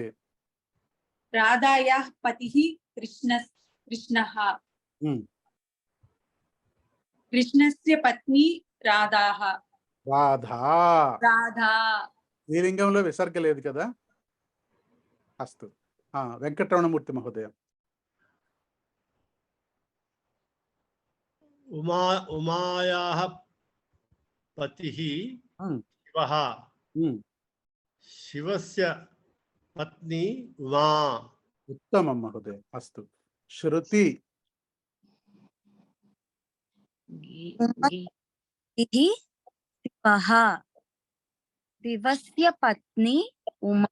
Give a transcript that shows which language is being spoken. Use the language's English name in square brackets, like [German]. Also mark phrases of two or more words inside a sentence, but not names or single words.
[Sanskrit] రాధాయాः పతిः కృష్ణः, కృష్ణస్య పత్ని రాధాः. [Telugu] రాధా. ఈ లింగంలో విసర్గ లేదు కదా. [Sanskrit] అస్తు. వెంకటరమణమూర్తి మహోదయ. उमायाः पतिः शिवः शिवस्य पत्नी उमा। उत्तमं महोदय। अस्तु, श्रुति। शिवः शिवस्य पत्नी उमा।